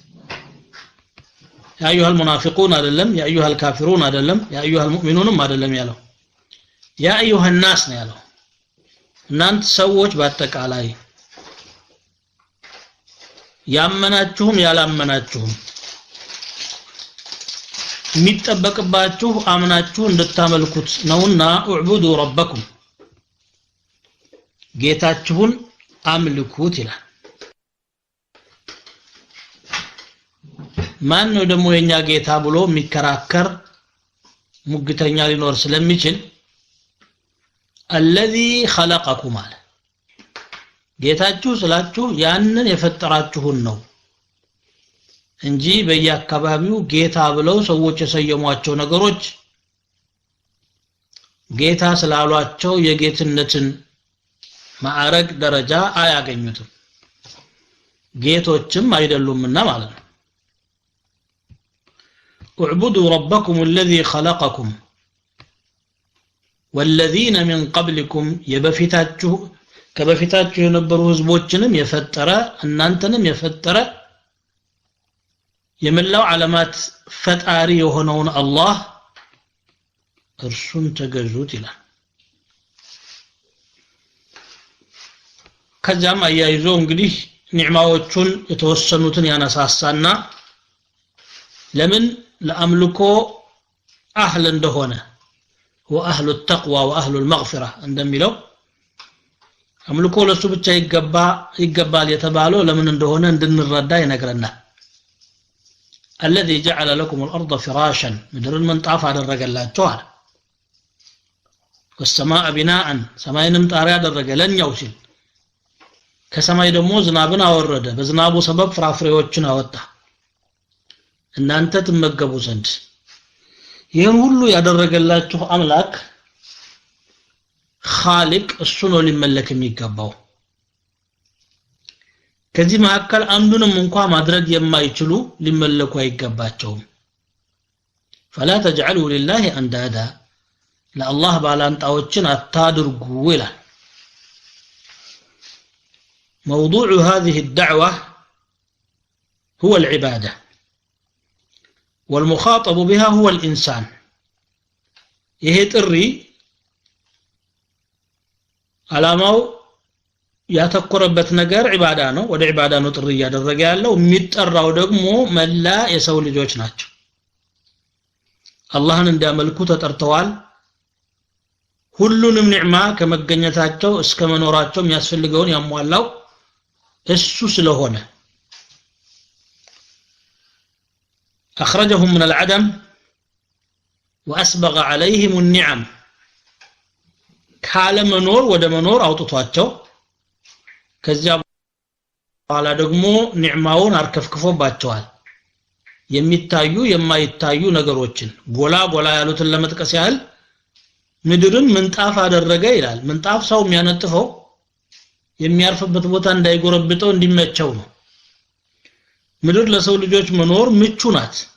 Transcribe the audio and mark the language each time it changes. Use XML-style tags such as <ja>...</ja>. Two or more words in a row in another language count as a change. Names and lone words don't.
<am>ያ አዩሃል ሙናፊቁን አይደለም ያ አዩሃል ካፊሩን አይደለም ያ አዩሃል ሙእሚኑንም አይደለም ያለው ያ አዩሃን ናስ ነው ያለው እናንተ ሰዎች በአጠቃላይ ያመናችሁም ያላመናችሁም የሚጠበቅባችሁ አምናችሁ እንድታመልኩት ነውና</am> <ar>اعبدوا ربكم</ar> <am>ጌታችሁን አምልኩት ይላል ማን ነው ደግሞ የኛ ጌታ ብሎ የሚከራከር ሙግተኛ ሊኖር ስለሚችል</am> <ar>الذي خلقكم على</ar> <am>ጌታችሁ ስላችሁ ያንን የፈጠራችሁን ነው እንጂ በየአካባቢው ጌታ ብለው ሰዎች የሰየሟቸው ነገሮች ጌታ ስላሏቸው የጌትነትን ማዕረግ ደረጃ አያገኙትም ጌቶችም አይደሉምና ማለት ነው</am> <ar>اعبدوا ربكم الذي خلقكم والذين من قبلكم</ar> <am>يبفتاتችሁ ከበፊታችሁ የነበሩ ህዝቦችንም የፈጠረ እናንተንም የፈጠረ የመላው ዓለማት ፈጣሪ የሆነውን አላህ እርሱን ተገዙት ይላል ከዛም አያይዞ እንግዲህ ኒዕማዎቹን የተወሰኑትን ያነሳሳና ለምን ለአምልኮ አህል እንደሆነ</am> <ar>وأهل التقوى وأهل المغفرة</ar> <am>እንደሚለው አምልኮ ለሱ ብቻ ይገባል የተባለው ለምን እንደሆነ እንድንረዳ ይነግረናል</am> <ar>الذي جعل لكم الارض فراشا</ar> <am>ምድርን መንጣፍ አደረገላችሁ አለ</am> <ar>والسماء بناء</ar> <am>ሰማይንም ጣሪያ አደረገ ለኛው ሲል ከሰማይ ደግሞ ዝናብን አወረደ በዝናቡ ሰበብ ፍራፍሬዎችን አወጣ እናንተ ትመገቡ ዘንድ ይሄን ሁሉ ያደረገላችሁ አምላክ خالق እሱ ነው ሊመለክ የሚገባው ከዚህ መካከል አንዱንም እንኳን ማድረግ የማይችሉ ሊመለኩ አይገባቸውም</am> <ar>فلا تجعلوا لله اندادا</ar> <am>ለአላህ ባላንጣዎችን አታድርጉ ይላል موضوع هذه الدعوة هو العبادة والمخاطب بها هو الإنسان ይሄ ጥሪ ዓላማው ያተኮረበት ነገር ዒባዳ ነው ወደ ዒባዳ ነው ጥሪ ያደረገ ያለው የሚጠራው ደግሞ መላ የሰው ልጆች ናቸው አላህን እንዲያመልኩ ተጠርተዋል ሁሉንም ኒዕማ ከመገኘታቸው እስከ መኖራቸው የሚያስፈልገውን ያሟላው እሱ ስለሆነ</am> <ar>أخرجهم من العدم وأسبغ عليهم النعم</ar> <am>ካለ መኖር ወደ መኖር አውጥቷቸው ከዚያ በኋላ ደግሞ ኒዕማውን አርከፍክፎባቸዋል የሚታዩ የማይታዩ ነገሮችን ጎላ ያሉትን ለመጥቀስ ያህል ምድርን ምንጣፍ አደረገ ይላል ምንጣፍ ሰው የሚያነጥፈው የሚያርፍበት ቦታ እንዳይጎረብጠው እንዲመቸው ነው ምድር ለሰው ልጆች መኖር ምቹ ናት</am>